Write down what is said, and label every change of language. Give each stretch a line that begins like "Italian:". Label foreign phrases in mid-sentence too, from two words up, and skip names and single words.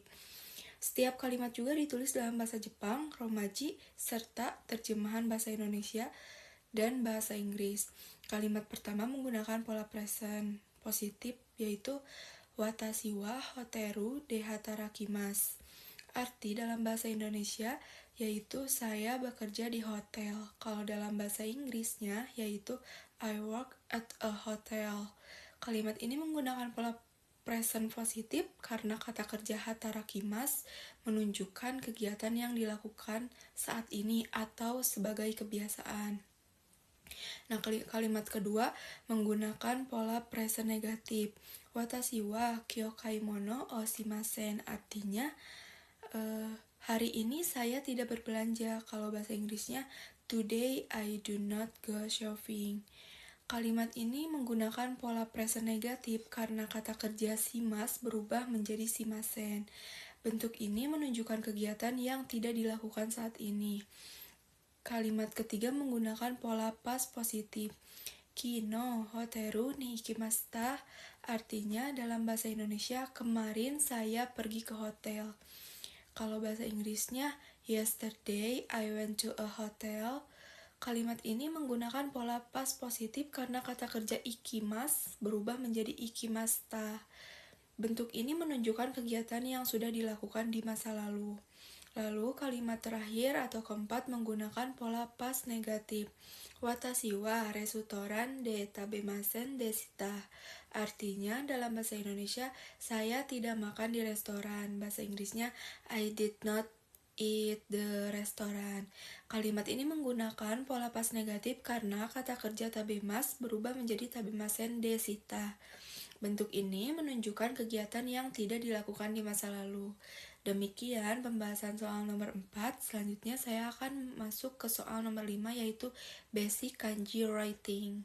Indonesian: Setiap kalimat juga ditulis dalam bahasa Jepang, Romaji, serta terjemahan bahasa Indonesia dan bahasa Inggris. Kalimat pertama menggunakan pola present positif, yaitu
Japanese: 私はホテルで働きます.
Indonesian: Arti dalam bahasa Indonesia yaitu saya bekerja di hotel. Kalau dalam bahasa Inggrisnya yaitu
English: I work at a hotel.
Indonesian: Kalimat ini menggunakan pola present positif karena kata kerja hatarakimasu menunjukkan kegiatan yang dilakukan saat ini atau sebagai kebiasaan. Nah, kalimat kedua menggunakan pola present negatif.
Japanese: 私は今日買い物をしません.
Indonesian: Artinya, hari ini saya tidak berbelanja. Kalau bahasa Inggrisnya,
English: today I do not go shopping.
Indonesian: Kalimat ini menggunakan pola present negatif karena kata kerja shimas berubah menjadi shimasen. Bentuk ini menunjukkan kegiatan yang tidak dilakukan saat ini. Kalimat ketiga menggunakan pola past positif.
Japanese: 昨日ホテルに行きました.
Indonesian: Artinya dalam bahasa Indonesia, kemarin saya pergi ke hotel. Kalau bahasa Inggrisnya,
English: yesterday I went to a hotel.
Indonesian: Kalimat ini menggunakan pola past positif karena kata kerja ikimas berubah menjadi ikimasta. Bentuk ini menunjukkan kegiatan yang sudah dilakukan di masa lalu. Lalu kalimat terakhir atau keempat menggunakan pola past negatif.
Japanese: 私はレストランで食べませんでした.
Indonesian: Artinya dalam bahasa Indonesia, saya tidak makan di restoran. Bahasa Inggrisnya,
English: I did not eat the restaurant.
Indonesian: Kalimat ini menggunakan pola past negatif karena kata kerja tabemas berubah menjadi
Japanese: 食べませんでした.
Indonesian: Bentuk ini menunjukkan kegiatan yang tidak dilakukan di masa lalu. Demikian pembahasan soal nomor 4. Selanjutnya saya akan masuk ke soal nomor 5 yaitu Basic Kanji Writing.